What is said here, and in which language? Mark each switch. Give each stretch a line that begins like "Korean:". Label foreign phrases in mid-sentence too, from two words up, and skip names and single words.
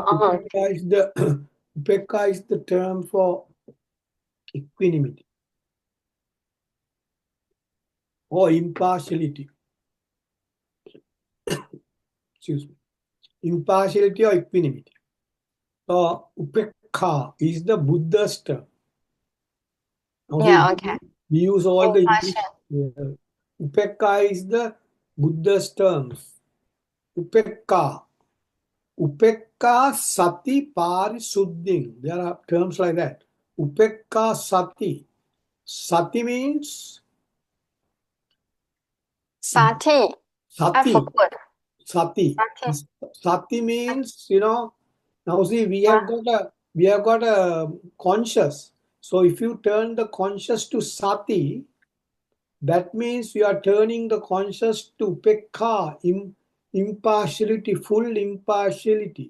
English: Upekha is the upekha is the term for equanimity or impartiality. Excuse me. Impartiality or equanimity. So upekha is the Buddha's term. Now see, Yeah, okay. we use all the English. Impassion. Upekha is the Buddha's terms. Upekka.
Pali: Upekka sati parisuddhing.
English: There are terms like that.
Pali: Upekka sati.
English: Sati means Sati. I sati. forgot. Sati. Sati. Sati means, now see, Yeah. we have got a conscious. So if you turn the conscious to sati, that means you are turning the conscious to upekka, impartiality, full impartiality.